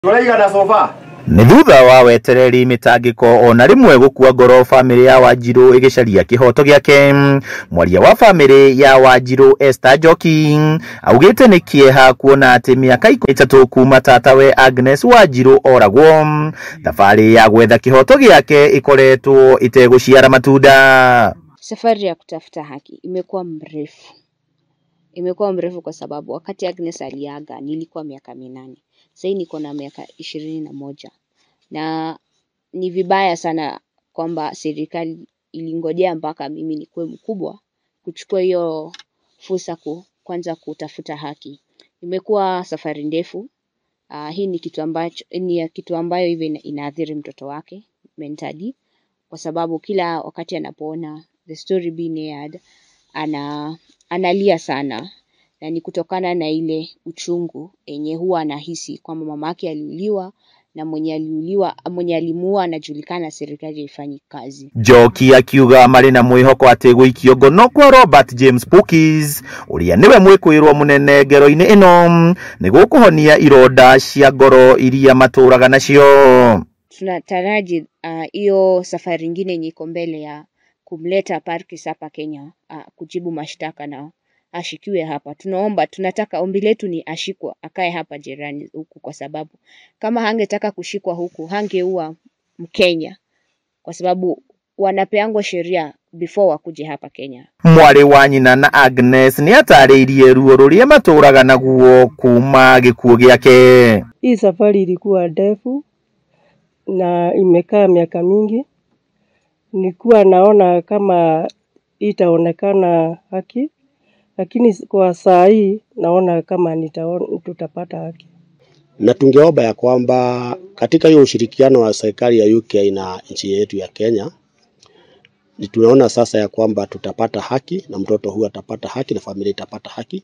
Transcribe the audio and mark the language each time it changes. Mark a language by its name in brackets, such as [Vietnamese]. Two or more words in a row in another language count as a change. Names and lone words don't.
[Kikuyu] Nĩ thutha wa wetereri mitangiko ona rimwe gukua ngoro family ya Wanjiru igicaria kihoto giake. Mwaria wa family ya Wanjiru Esther Njoki augite ni kieha kuona ati miaka 3 kuma tatawe Agnes Wanjiru oragwo. Tafari ya gwetha kihoto giake ikoretwo iteguciara matunda. [Swahili] Safari ya kutafuta haki imekuwa mrefu kwa sababu wakati Agnes aliaga nilikuwa miaka 8. Sasa niko na miaka 21. Na ni vibaya sana kwamba serikali ilingojea mpaka mimi nikuwe mkubwa kuchukua hiyo fursa kwanza kutafuta haki. Imekuwa safari ndefu. Hii ni kitu ambayo hivi inaathiri mtoto wake mentally, kwa sababu kila wakati anapoona [English] the story being aired [Swahili] analia sana, na ni kutokana na ile uchungu yenye huwa anahisi kwamba mamake aliuliwa na mwenye alimuua anajulikana, serikali haifanyi kazi. [Kikuyu] Njoki akiuga mari na mwihoko ati guikio ngono kwa Robert James Pukis uria niwe mwikwirwo munene ngero-ini ino nigukuhonia ironda cia ngoro iria maturaga nacio. [Swahili] Tunataraji hiyo safari nyingine yenye iko mbele ya kumleta Parkis hapa Kenya kujibu mashtaka na ashikiwe hapa. Tunataka ombi letu ni ashikwa, akae hapa jirani huku, kwa sababu kama hangetaka kushikwa huku hangeua Mkenya, kwa sababu wanapeangwa sheria before wakuje hapa Kenya. [Kikuyu] Mwari wa nyina na Agnes ni atariirie ruo ruria maturaga naguo kuma gikuo giake. [Swahili] Hii safari ilikuwa ndefu na imekaa miaka mingi. Nilikuwa naona kama itaonekana haki, lakini kwa saa hii naona kama tutapata haki. Na tungeomba ya kwamba katika hiyo ushirikiano wa serikali ya UK na nchi yetu ya Kenya, tunaona sasa ya kwamba tutapata haki na mtoto huyu atapata haki na familia itapata haki.